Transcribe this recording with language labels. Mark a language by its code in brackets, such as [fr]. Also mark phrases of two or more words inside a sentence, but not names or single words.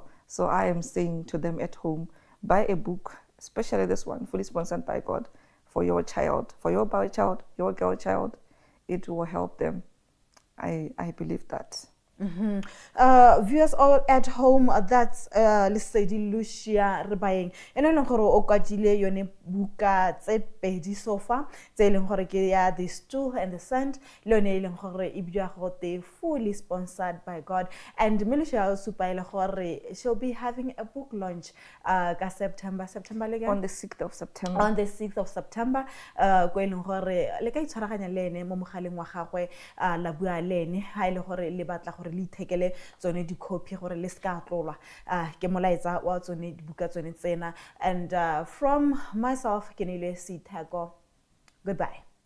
[en] So I am saying to them at home, buy a book, especially this one, fully sponsored by God, for your child, for your boy child, your girl child. It will help them. I believe that. Viewers all at home, that's Lesedi Lucia Rebayeng. And I know [tn] o kwatile yone buka tse pedi [en] so far. [tn] Tse leng gore ke ya The Stool and the Sand. Le yone leng gore e bua gote fully sponsored by God. [en] And Melusha [tn] supa ile gore [en] she'll be having a book launch ka September le on the 6th of September. On the 6th of September, [tn] go leng gore le ka itshwaraganya le ene mo mogaleng wa gagwe la bua le ene ha ile gore le batla gore le ithekele tsone di copy gore le ska tlolwa ke molaetsa wa tsone dibuka tsone tsena. [en] And from myself, Kenile Sithako, goodbye.